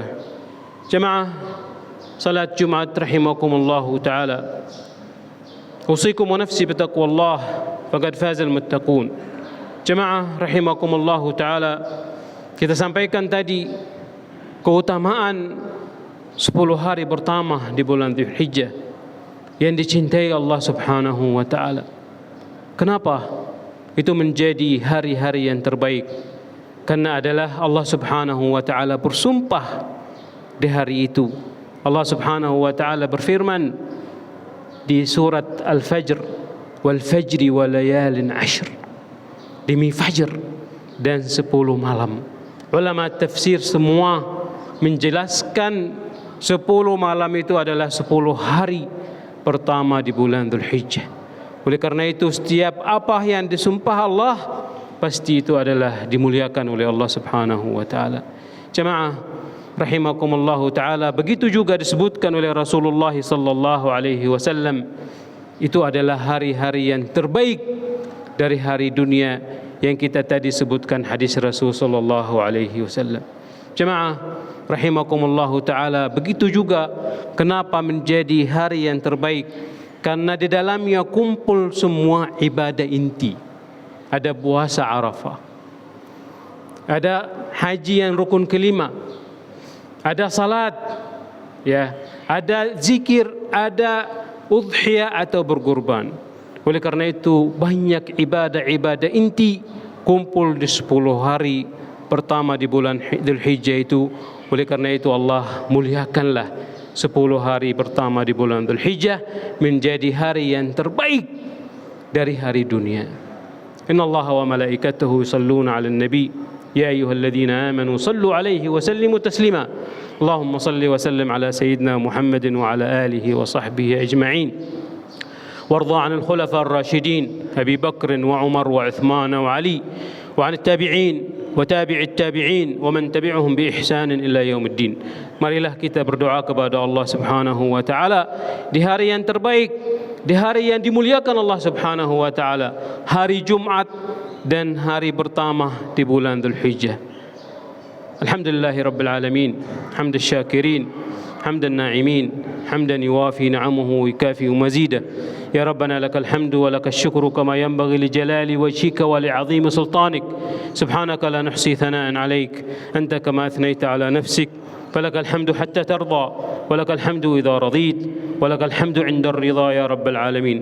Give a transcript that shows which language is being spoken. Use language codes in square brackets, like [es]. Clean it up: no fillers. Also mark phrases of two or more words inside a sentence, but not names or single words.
[id] Jemaah salat Jumat [ar] رحمكم الله تعالى, أوصيكم ونفسي بتقوى الله فقد فاز المتقون. جماعة رحمكم الله تعالى, [id] kita sampaikan tadi keutamaan 10 hari pertama di bulan Dzulhijjah yang dicintai [ar] الله سبحانه وتعالى. [id] Kenapa itu menjadi hari-hari yang terbaik? Karena adalah [ar] الله سبحانه وتعالى [id] bersumpah di hari itu. [ar] الله سبحانه وتعالى [id] berfirman di surat Al-Fajr, [ar] والفجر وليال عشر, [id] demi fajr dan 10 malam. Ulama tafsir semua menjelaskan 10 malam itu adalah 10 hari pertama di bulan Dzulhijjah. Oleh karena itu setiap apa yang disumpah Allah pasti itu adalah dimuliakan oleh [ar] الله سبحانه وتعالى. جماعة رحمكم الله تعالى, [id] begitu juga disebutkan oleh Rasulullah [ar] صلى الله عليه وسلم, [id] itu adalah hari-hari yang terbaik dari hari dunia yang kita tadi sebutkan hadis Rasul [ar] صلى الله عليه وسلم. جماعة رحمكم الله تعالى, [id] begitu juga kenapa menjadi hari yang terbaik? Karena di dalamnya kumpul semua ibadah inti. Ada puasa Arafah, ada haji yang rukun kelima, ada salat, ya, ada zikir, ada udhiyah atau berkurban. Oleh karena itu banyak ibadah-ibadah inti kumpul di 10 hari pertama di bulan Dzulhijjah itu. Oleh karena itu Allah muliakanlah 10 hari pertama di bulan Dzulhijjah menjadi hari yang terbaik dari hari dunia. [ar] إن الله وملائكته يصلون على النبي يا أيها الذين آمنوا صلوا عليه وسلموا تسليما. اللهم صل وسلم على سيدنا محمد وعلى آله وصحبه أجمعين. وارض عن الخلفاء الراشدين أبي بكر وعمر وعثمان وعلي وعن التابعين وتابع التابعين ومن تبعهم بإحسان إلى يوم الدين. [id] Marilah kita berdoa kepada [ar] الله سبحانه وتعالى [id] di hari yang terbaik, di hari yang dimuliakan [ar] الله سبحانه وتعالى, [id] hari Jumat dan hari pertama di bulan Dzulhijjah. [ar] الحمد لله رب العالمين حمد الشاكرين حمد الناعمين حمدا يوافي نعمه ويكافئ مزيده. يا ربنا لك الحمد ولك الشكر كما ينبغي لجلال وجهك ولعظيم سلطانك. سبحانك لا نحصي ثناء عليك أنت كما أثنيت على نفسك، فلك الحمد حتى ترضى، ولك الحمد إذا رضيت، ولك الحمد عند الرضا يا رب العالمين.